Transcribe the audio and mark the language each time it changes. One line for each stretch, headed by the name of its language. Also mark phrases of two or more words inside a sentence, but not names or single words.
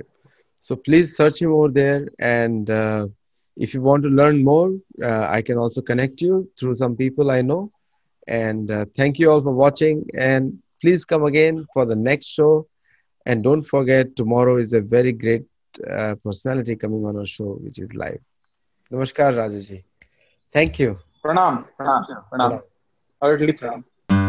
English: So please search him over there. And if you want to learn more, I can also connect you through some people I know. And thank you all for watching. And please come again for the next show. And don't forget, tomorrow is a very great personality coming on our show, which is live.
Hindi: नमस्कार राजेश जी,
English: thank you.
Hindi: प्रणाम प्रणाम प्रणाम, प्रणाम। हार्टली प्रणाम।